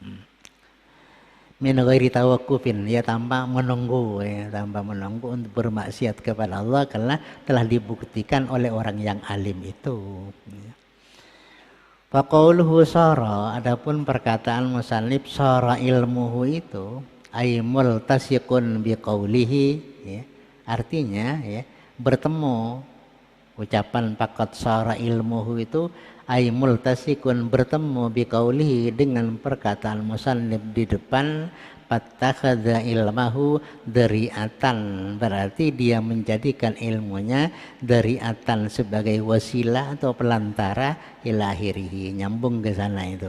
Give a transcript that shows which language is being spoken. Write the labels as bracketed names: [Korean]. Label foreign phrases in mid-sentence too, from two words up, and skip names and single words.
[Arabic] من غير توقف [Indonesian] ya, tanpa menunggu untuk bermaksiat kepada Allah karena telah dibuktikan oleh orang yang alim itu. [Arabic] فقوله سرى, [Indonesian] adapun perkataan musannif [Arabic] سرى علمه itu أي ملتصق بقوله ya. [Indonesian] Artinya ya bertemu, ucapan [Arabic] فقد سرى علمه [Indonesian] itu [Arabic] أي ملتصق [Indonesian] bertemu biqaulihi dengan perkataan musannif di depan [Arabic] فاتخذ علمه ذريعة, [Indonesian] berarti dia menjadikan ilmunya dari'atan sebagai wasilah atau pelantara [Arabic] إلى آخره, [Indonesian] nyambung ke sana itu.